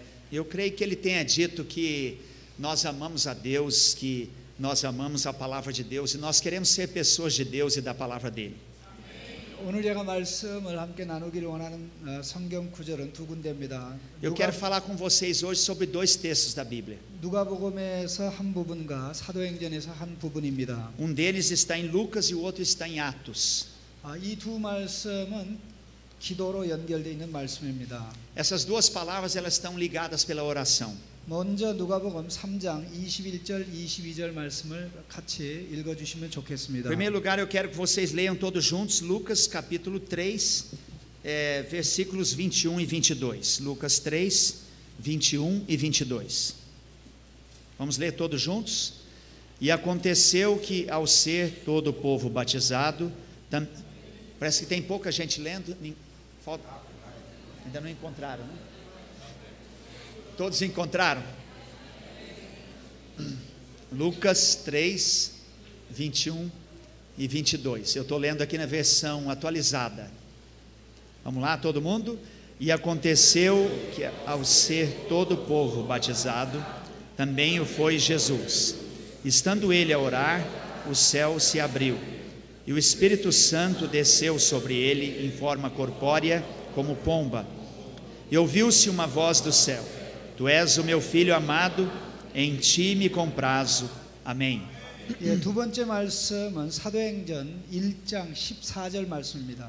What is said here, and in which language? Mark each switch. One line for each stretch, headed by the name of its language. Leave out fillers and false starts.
Portuguese: Eu creio que ele tenha dito que nós amamos a Deus, que nós amamos a palavra de Deus e nós queremos ser pessoas de Deus e da palavra dele.
Korean: 오늘 제가 말씀을 함께 나누기를 원하는 성경 구절은 두 군데입니다.
Portuguese: Eu quero falar com vocês hoje sobre dois textos da Bíblia.
Korean: 누가복음에서 한 부분과 사도행전에서 한 부분입니다.
Portuguese: Um deles está em Lucas e o outro está em Atos.
Korean: 이 두 말씀은 기도로 연결되어 있는 말씀입니다.
Portuguese: Essas duas palavras elas estão ligadas pela oração.
Korean: 먼저 누가복음 3장 21절 22절 말씀을 같이 읽어 주시면 좋겠습니다.
Portuguese: Em primeiro lugar, eu quero que vocês leiam todos juntos Lucas capítulo 3, versículos 21 e 22. Lucas 3, 21 e 22. Vamos ler todos juntos? E aconteceu que ao ser todo o povo batizado, parece que tem pouca gente lendo, ainda não encontraram, né? Todos encontraram? Lucas 3, 21 e 22. Eu estou lendo aqui na versão atualizada. Vamos lá, todo mundo? E aconteceu que ao ser todo o povo batizado, também o foi Jesus. Estando ele a orar, o céu se abriu, e o Espírito Santo desceu sobre ele em forma corpórea, como pomba. E ouviu-se uma voz do céu: Tu és o meu filho amado, em ti me comprazo. Amém.
Korean: 두 번째 말씀은 사도행전 1장 14절 말씀입니다.